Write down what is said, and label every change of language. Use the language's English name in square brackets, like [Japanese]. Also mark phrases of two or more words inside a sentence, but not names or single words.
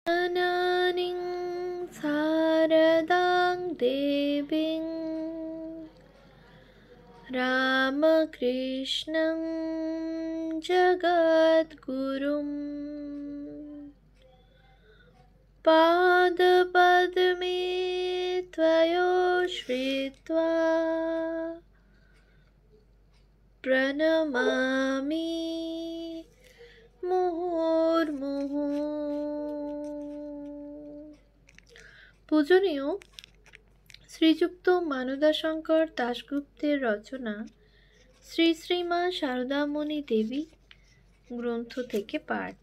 [Sanskrit] जननीं शारदां देवीं रामकृष्णं जगद्गुरुं पादपद्मे त्वयोश्रित्वा प्रणमामि মুহুর্মুহু। [Bangla] পূজনীয় শ্রীযুক্ত মানদাশঙ্কর দাশগুপ্তের রচনা শ্রী শ্রীমা শারদামণি দেবী গ্রন্থ থেকে পাঠ।